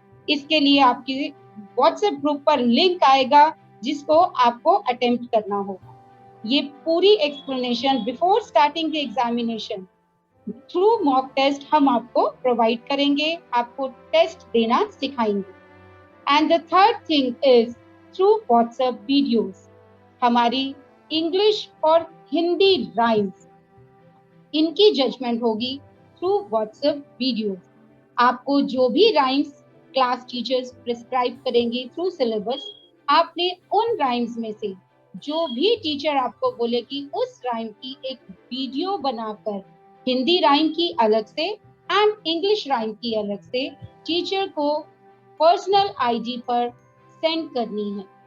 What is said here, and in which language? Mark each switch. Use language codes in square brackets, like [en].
[hi] इसके लिए आपके व्हाट्सएप ग्रुप पर लिंक आएगा जिसको आपको अटेम्प्ट करना होगा। ये पूरी explanation [en] before starting the examination [hi] through mock test हम आपको प्रोवाइड करेंगे, आपको टेस्ट देना सिखाएंगे। [en] And the third thing is through WhatsApp videos. [hi] हमारी इंग्लिश और हिंदी राइम्स, इनकी जजमेंट होगी [en] Through WhatsApp videos। [hi] आपको जो भी राइम्स क्लास टीचर्स प्रिस्क्राइब करेंगे थ्रू सिलेबस, आपने उन राइम्स में से जो भी टीचर आपको बोले कि उस राइम की एक वीडियो बनाकर हिंदी राइम की अलग से एंड इंग्लिश राइम की अलग से टीचर को पर्सनल आईडी पर सेंड करनी है।